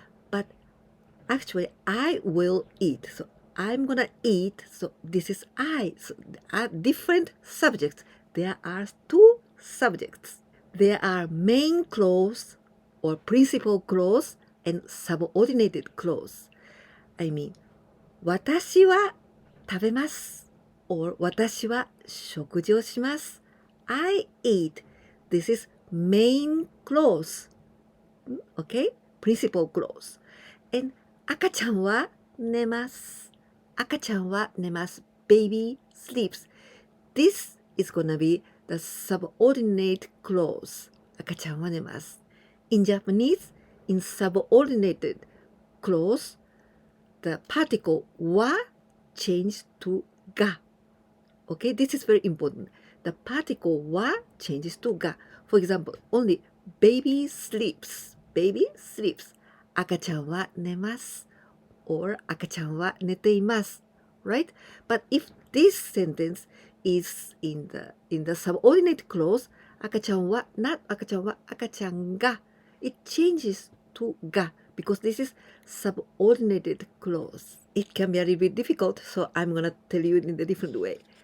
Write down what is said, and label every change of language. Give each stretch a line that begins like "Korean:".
English: But actually, I will eat. So I'm gonna eat. So this is I. So there are different subjects. There are 2 subjects. There are main clause or principal clause and subordinated clause. I mean,
Japanese: 私は食べます
English: or
Japanese: 私は食事をします。
English: I eat. This is main clause. Okay? Principal clause.
Japanese: And 赤ちゃんは寝ます。赤ちゃんは寝ます。
English: Baby sleeps. This is gonna be the subordinate clause.
Japanese: 赤ちゃんは寝ます。
English: In Japanese, in subordinated clause, the particle は changed to が。 Okay, this is very important. The particle は changes to が。For example, only baby sleeps. Baby sleeps.
Japanese: 赤ちゃんは寝ます。 Or 赤ちゃんは寝ています。
English: Right? But if this sentence is in the subordinate clause, 赤ちゃんは not
Japanese: 赤ちゃんは赤ちゃんが
English: it changes to が because this is subordinated clause. It can be a little bit difficult, so I'm gonna tell you in a different way.